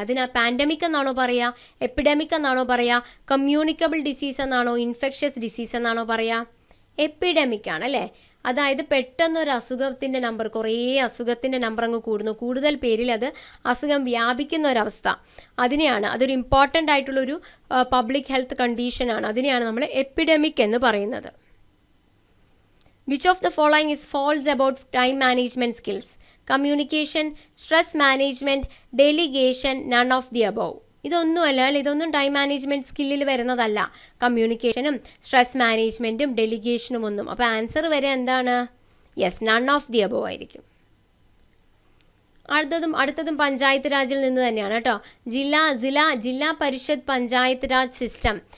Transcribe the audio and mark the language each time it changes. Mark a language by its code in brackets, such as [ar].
[ml] അതിന് പാൻഡമിക് എന്നാണോ പറയുക, എപ്പിഡമിക് എന്നാണോ പറയുക, കമ്മ്യൂണിക്കബിൾ ഡിസീസ് എന്നാണോ, ഇൻഫെക്ഷ്യസ് ഡിസീസ് എന്നാണോ പറയുക? എപ്പിഡമിക് ആണ് അല്ലേ. അതായത് പെട്ടെന്നൊരു അസുഖത്തിൻ്റെ നമ്പർ, കുറേ അസുഖത്തിൻ്റെ നമ്പർ അങ്ങ് കൂടുന്നു, കൂടുതൽ പേരിൽ അത് അസുഖം വ്യാപിക്കുന്ന ഒരവസ്ഥ, അതിനെയാണ്, അതൊരു ഇമ്പോർട്ടൻ്റ് ആയിട്ടുള്ളൊരു പബ്ലിക് ഹെൽത്ത് കണ്ടീഷനാണ്, അതിനെയാണ് നമ്മൾ എപ്പിഡമിക് എന്ന് പറയുന്നത്. [en] Which of the following is false about time management skills? Communication, stress management, delegation, none of the above. [ml] ഇതൊന്നും അല്ല അല്ലേ, ഇതൊന്നും ടൈം മാനേജ്മെൻറ്റ് സ്കില്ലിൽ വരുന്നതല്ല. കമ്മ്യൂണിക്കേഷനും സ്ട്രെസ് മാനേജ്മെൻറ്റും ഡെലിഗേഷനും ഒന്നും. അപ്പോൾ ആൻസർ വരെ എന്താണ്? Yes, [en] none of the above [ml] ആയിരിക്കും. അടുത്തതും പഞ്ചായത്ത് രാജിൽ നിന്ന് തന്നെയാണ് കേട്ടോ. ജില്ലാ പരിഷത്ത് പഞ്ചായത്ത് രാജ് സിസ്റ്റം.